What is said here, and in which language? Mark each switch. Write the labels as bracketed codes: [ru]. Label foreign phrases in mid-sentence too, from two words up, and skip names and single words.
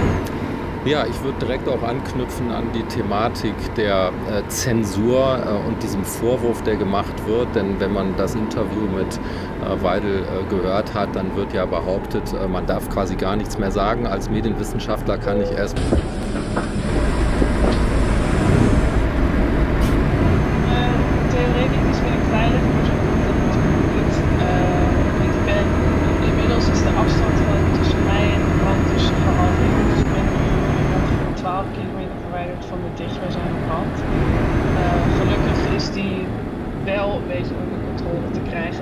[de] Ja, ich würde direkt auch anknüpfen an die Thematik der Zensur und diesem Vorwurf, der gemacht wird. Denn wenn man das Interview mit Weidel gehört hat, dann wird ja behauptet, man darf quasi gar nichts mehr sagen. Als Medienwissenschaftler kann ich erst... [nl] Theoretisch ben ik veilig, maar zo komt dat natuurlijk niet. Want ik ben inmiddels is de afstand tussen mij en de brand dus gehalveerd. Dus ik ben nu ongeveer 12 kilometer verwijderd van de dichtstbijzijnde brand. Gelukkig is die wel een beetje onder controle te krijgen.